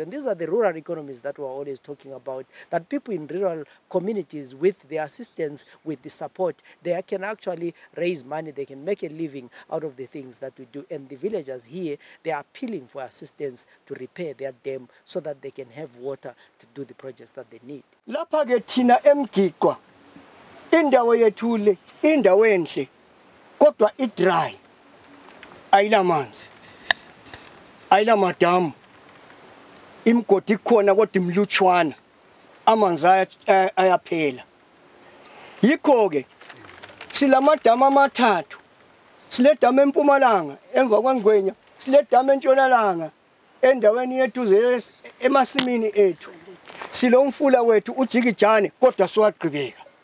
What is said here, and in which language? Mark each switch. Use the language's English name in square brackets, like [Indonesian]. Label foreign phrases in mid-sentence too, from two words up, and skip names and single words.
[English] And these are the rural economies that we're always talking about, that people in rural communities, with the assistance, with the support, they can actually raise money, they can make a living out of the things that we do. And the villagers here, they are appealing for assistance to repair their dam so that they can have water to do the projects that they need. [North Ndebele] Lapha ke thina Mgiqwa indawo yethu le indawo enhle kodwa idry ayilamanzi ayilamadamu imgodi khona kodwa imlutshwana amanzi ayaphela yikho ke silamadamu amathathu siledama eMpumalanga emva kwaNgwenya siledama eNtshonalanga endaweni yethu emasimini ethu silomfula wethu ujikijane kodwa siwagqibeka